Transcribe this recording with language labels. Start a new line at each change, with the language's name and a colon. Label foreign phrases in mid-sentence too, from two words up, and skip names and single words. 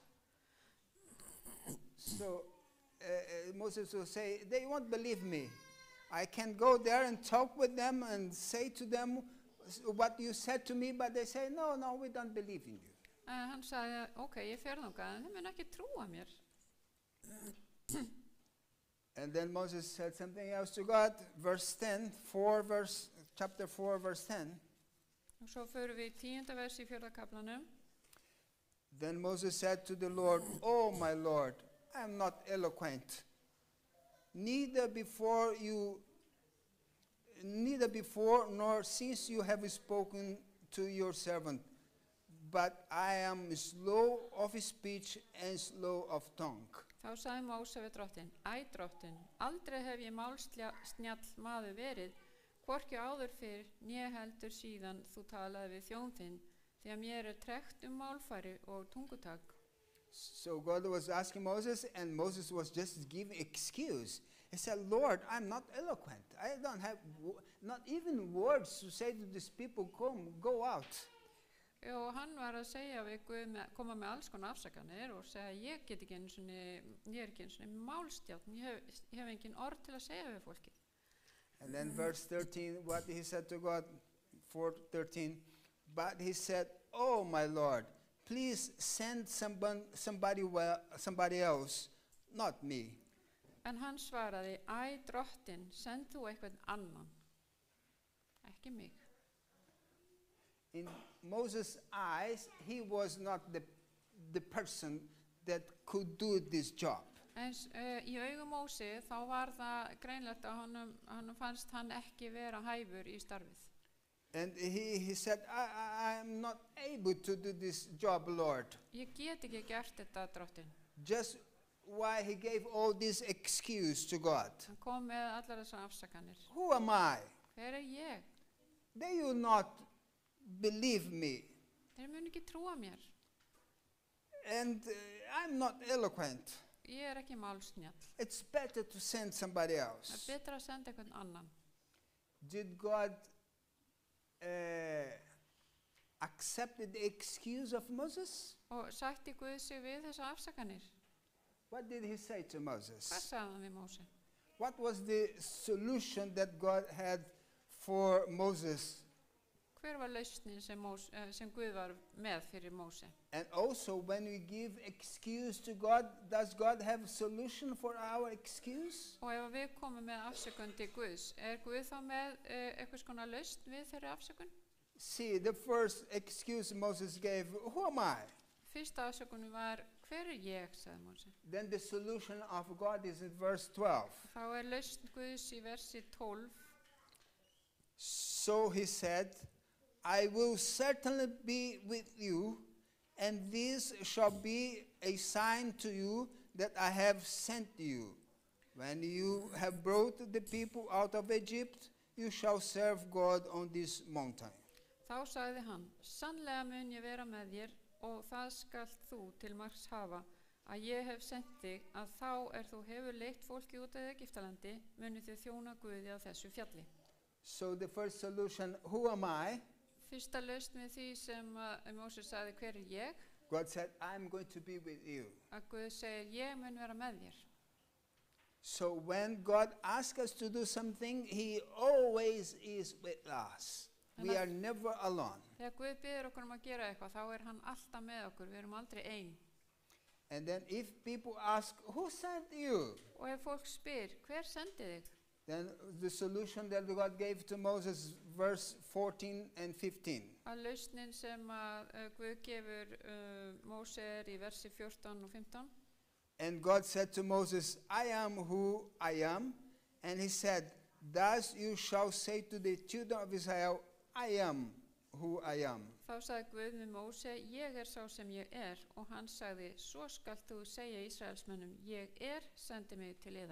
English: So Moses will say, they won't believe me. I can go there and talk with them and say to them what you said to me, but they say, no, we don't believe in you.
Icelandic: Hann sagði, ok, ég fer þangað, en þeir munu ekki trúa mér.
English: And then Moses said something else to God, verse 10, chapter 4, verse 10.
Icelandic: Og svo förum við í 10. vers í 4. kaplanum.
English: Then Moses said to the Lord, oh my Lord, I am not eloquent, neither before nor since you have spoken to your servant, but I am slow of speech and slow of tongue.
Icelandic: Þá sagði Móse við drottin, æ drottin, aldrei hef ég málsnjall maður verið, hvorki áður fyrr, né heldur síðan þú talaði við þjón þinn, því að mér tregt málfæri og tungutak.
English: So God was asking Moses, and Moses was just giving excuse. He said, Lord, I'm not eloquent. I don't have not even words to say to these people, go out.
Icelandic: Og hann var að segja við Guð, koma með alls konar afsakanir og segja, ég er ekki einu sinni málstjáln, ég hef engin orð til að segja við fólki.
English: And then verse 13, what he said to God, 4:13, but he said, oh my Lord, please send somebody else, not me.
Icelandic: En hann svaraði, æ drottin, send þú eitthvað annan, ekki mig.
English: In Moses' eyes, he was not the person that could do this job.
Icelandic: En í augum Móse þá var það greinlegt að honum fannst hann ekki vera hæfur í starfið.
English: And he said, I am not able to do this job, Lord.
Icelandic: Ég get ekki gert þetta, drottin.
English: Just why he gave all this excuse to God.
Icelandic: Hann kom með allar þessar afsakanir.
English: Who am I?
Icelandic: Hver er ég?
English: They will not believe me.
Icelandic: Þeir mun ekki trúa mér.
English: And I'm not eloquent.
Icelandic: Ég er ekki málsnjall.
English: It's better to send somebody
Icelandic: Það
English: else.
Icelandic: betra að senda einhvern annan.
English: Did God accept the excuse of Moses?
Icelandic: Og sætti Guð sig við þessar afsakanir.
English: What did he say to
Icelandic: Hvað
English: Moses?
Icelandic: sagði hann við Móse?
English: What was the solution that God had for Moses?
Icelandic: Hver var lausnin sem Guð var með fyrir Móse?
English: And also, when we give excuse to God, does God have a solution for our excuse?
Icelandic: Og ef við komum með afsökun til Guðs, Guð þá með eitthvað skona lausn við þeirri afsökun?
English: See, the first excuse Moses gave, who am I?
Icelandic: Fyrsta afsökun var, hver er ég, sagði Móse.
English: Then the solution of God is in verse 12.
Icelandic: Þá lausn Guðs í versi 12.
English: So he said, I will certainly be with you, and this shall be a sign to you that I have sent you. When you have brought the people out of Egypt, you shall serve God on this mountain.
Icelandic: Þá sagði hann, sannlega mun ég vera með þér og það skalt þú til marks hafa að ég hef sendt þig að þá þú hefur leitt fólki út af Egyptalandi muni þið þjóna Guði á þessu fjalli.
English: So the first solution, who am I?
Icelandic: Fyrsta lausn við því sem Móses sagði, hver er ég?
English: God said, I'm going to be with you.
Icelandic: Að Guð segir, ég mun vera með þér.
English: So when God asks us to do something, he always is with us. We are never alone.
Icelandic: Þegar Guð biður okkur að gera eitthvað, þá hann alltaf með okkur, við erum aldrei ein.
English: And then if people ask, who sent you?
Icelandic: Og ef fólk spyr, hver sendi þig?
English: Then the solution that God gave to Moses, verse 14 and 15.
Icelandic: Að lausnin sem Guð gefur Móse í versi 14 og 15.
English: And God said to Moses, I am who I am. And he said, thus you shall say to the children of Israel, I am who I am.
Icelandic: Þá sagði Guð við Móse, ég sá sem ég og hann sagði, svo skalt þú segja Ísraelsmönnum, ég sendi mig til yðar.